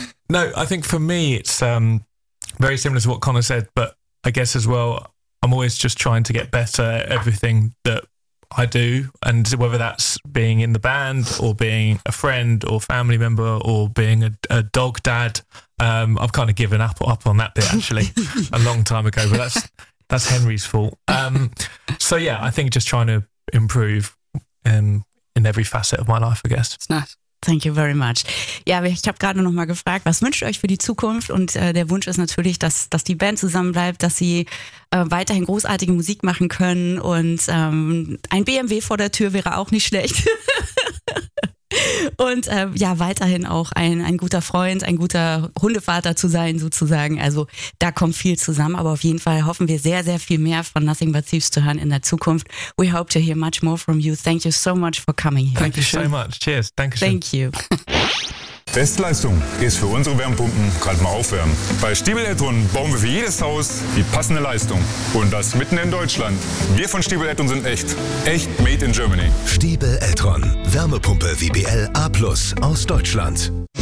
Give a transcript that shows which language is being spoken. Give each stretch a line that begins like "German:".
English: No, I think for me, it's very similar to what Connor said, but I guess as well, I'm always just trying to get better at everything that I do, and whether that's being in the band or being a friend or family member or being a dog dad, I've kind of given up on that bit actually a long time ago, but that's Henry's fault. So yeah, I think just trying to improve in every facet of my life, I guess. It's nice. Thank you very much.
German: Ja, ich habe gerade noch mal gefragt, was wünscht ihr euch für die Zukunft? Und der Wunsch ist natürlich, dass die Band zusammenbleibt, dass sie weiterhin großartige Musik machen können. Und ein BMW vor der Tür wäre auch nicht schlecht. und ja, weiterhin auch ein guter Freund, ein guter Hundevater zu sein sozusagen. Also da kommt viel zusammen, aber auf jeden Fall hoffen wir sehr, sehr viel mehr von Nothing But Thieves zu hören in der Zukunft.
English: We hope to hear much more from you. Thank you so much for coming here. Thank you so much. Cheers. Dankeschön. Thank you.
German: Bestleistung ist für unsere Wärmepumpen gerade mal aufwärmen. Bei Stiebel Edtrun bauen wir für jedes Haus die passende Leistung. Und das mitten in Deutschland. Wir von Stiebel Edtrun sind echt, echt made in Germany. Stiebel Edtrun, Wärmepumpe WBL A+ aus Deutschland.